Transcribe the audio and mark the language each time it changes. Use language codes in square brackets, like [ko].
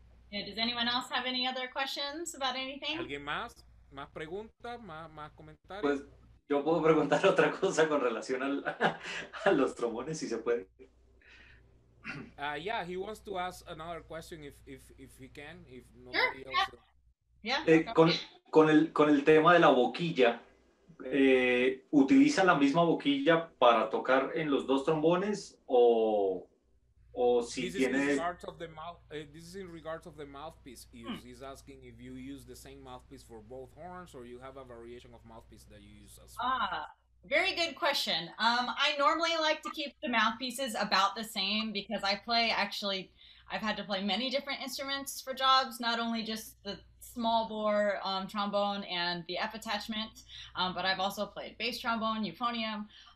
[en] Yeah, does anyone else have any other questions about anything? [es] ¿Alguien más? ¿Más preguntas? ¿Más comentarios? Pues yo puedo preguntar otra cosa con relación a los trombones, si se puede. [en] Yeah, he wants to ask another question if he can, if nobody Sure, else. Yeah. [es] Con el tema de la boquilla, ¿utiliza la misma boquilla para tocar en los dos trombones o si [en] This [es] tiene... [en] is in regards of the mouthpiece use. He's asking if you use the same mouthpiece for both horns or you have a variation of mouthpiece that you use as well. Very good question. I normally like to keep the mouthpieces about the same because I've had to play many different instruments for jobs, not only just the small bore trombone and the F attachment, but I've also played bass trombone, euphonium.